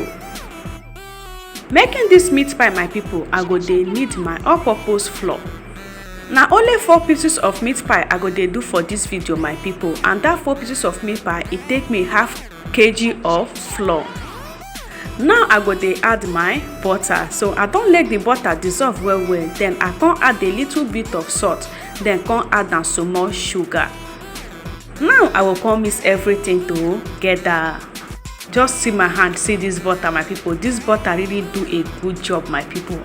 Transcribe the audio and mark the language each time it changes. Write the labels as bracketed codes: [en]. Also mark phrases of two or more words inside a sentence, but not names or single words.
[pcm] Making this meat pie, my people, I go dey need my all-purpose flour. Now only 4 pieces of meat pie I go dey do for this video, my people, and that 4 pieces of meat pie it take me half kg of flour. Now I go dey add my butter. So I don let the butter dissolve well. Then I come add a little bit of salt. Then come add am some more sugar. Now I will come mix everything together. Just see my hand, see this butter, my people. This butter really do a good job, my people.